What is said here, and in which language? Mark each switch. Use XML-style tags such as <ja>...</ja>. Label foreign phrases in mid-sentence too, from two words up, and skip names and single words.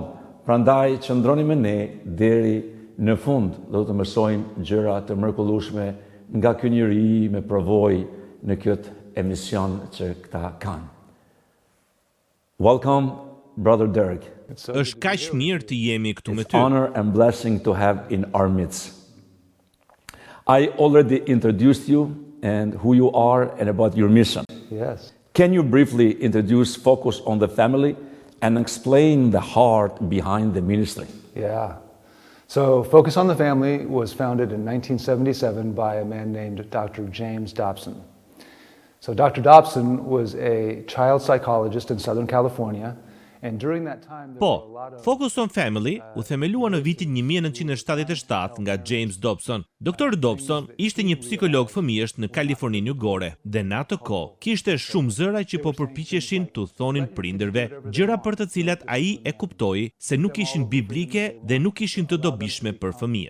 <sq>Prandaj qëndroni me ne deri në fund, do të mësojmë gjëra të mrekullueshme nga ky njeri me provojë në këtë emision që këta kanë.</sq> <en>Welcome, Brother Derek.</en> <sq>Është kaq mirë të jemi këtu me</sq> <en>It's</en> <sq>ty.</sq> <en>honor and blessing to have in our midst. I already introduced you and who you are and about your mission. Yes. Can you briefly introduce Focus on the Family and explain the heart behind the ministry? Yeah. So Focus on the Family was founded in 1977 by a man named Dr. James Dobson. So Dr. Dobson was a child psychologist in Southern California, and during that time there were a lot of</en> <sq>Focus on Family u themelua në vitin 1977 nga James Dobson. Dr. Dobson ishte një psikolog fëmijësh në Kaliforninë Jugore dhe në atë kohë kishte shumë zëra që po përpiqeshin t'u thonin prindërve gjëra për të cilat ai e kuptoi se nuk ishin biblike dhe nuk ishin të dobishme për fëmijët.</sq>